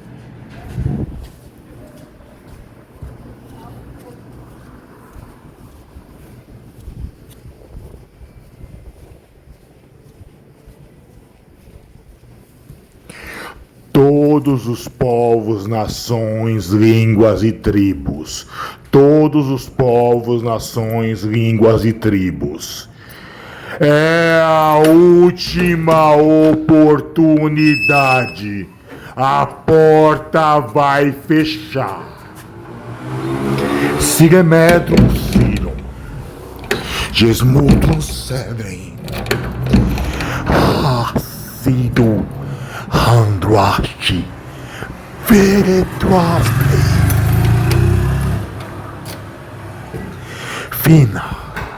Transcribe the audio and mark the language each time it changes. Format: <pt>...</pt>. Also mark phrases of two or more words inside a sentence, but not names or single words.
<pt>Todos os povos, nações, línguas e tribos. Todos os povos, nações, línguas e tribos. É a última oportunidade. A porta vai fechar. Sigemetrum sirum. Gesmutrum cedrem. Ácido. Androaste. Veretuaste. Fina.</pt>